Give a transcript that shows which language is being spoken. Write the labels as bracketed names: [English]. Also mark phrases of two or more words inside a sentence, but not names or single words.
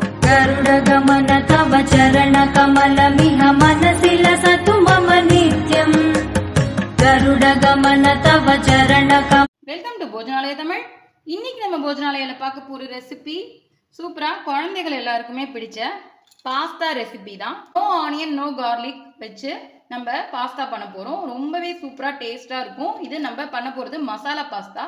[Sanskrit] गरुडगमन तव चरणकमलमिह मनसि लसतु मम नित्यम् गरुडगमन तव चरणकमल। [English] welcome to போஜனாலய தமிழ். [Tamil] இன்னைக்கு நம்ம போஜனாலயில பார்க்க போற ரெசிபி சூப்பரா குழந்தைகள் எல்லாருக்குமே பிடிச்ச [English] pasta recipe [Tamil] தான். [English] no onion no garlic [Tamil] வச்சு நம்ம பாஸ்தா பண்ண போறோம். ரொம்பவே சூப்பரா டேஸ்டா இருக்கும். இது நம்ம பண்ண போறது மசாலா பாஸ்தா.